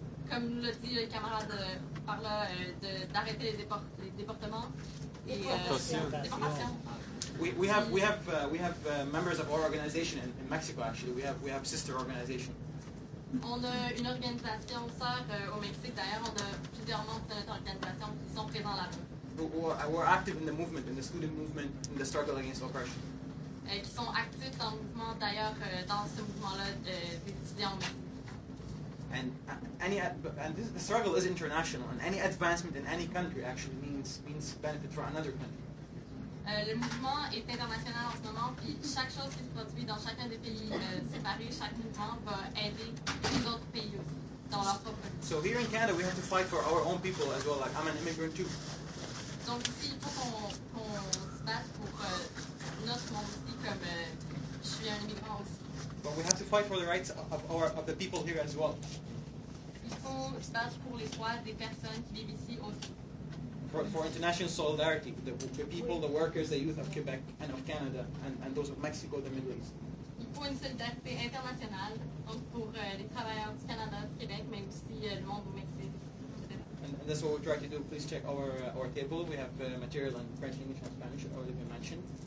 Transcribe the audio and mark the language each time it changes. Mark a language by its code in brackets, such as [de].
[fr] Comme nous l'a dit le camarade par là, d'arrêter les déportements et déportations. [en] We have members of our organization in Mexico. Actually, we have sister organization. [fr] On a une organisation sœur au Mexique. D'ailleurs, on a plusieurs membres de notre organisation qui sont présents là-bas. [en] who are active in the movement, in the student movement, in the struggle against oppression. [fr] Qui sont actifs dans le mouvement, d'ailleurs, dans ce mouvement-là des étudiants. [en] And the struggle is international, and any advancement in any country actually means benefit for another country. [fr] Le mouvement est international en ce moment, puis chaque chose qui se produit dans chacun des pays séparés, chaque mouvement va aider les autres pays dans leur propre vie. [en] So here in Canada, we have to fight for our own people as well. Like, I'm an immigrant too. [fr] Donc ici, il faut qu'on se batte pour notre monde aussi, comme je suis un immigrant aussi. [en] But we have to fight for the rights of the people here as well. [fr] Il faut se battre pour les droits des personnes qui vivent ici aussi. [en] For international solidarity, the people, the workers, the youth of Quebec and of Canada, and those of Mexico, the Middle East. [fr] Il faut une solidarité internationale, donc pour les travailleurs du Canada, du Québec, mais aussi le monde au Mexique. [en] And that's what we try to do. Please check our table. We have material in French, English, and Spanish already been mentioned.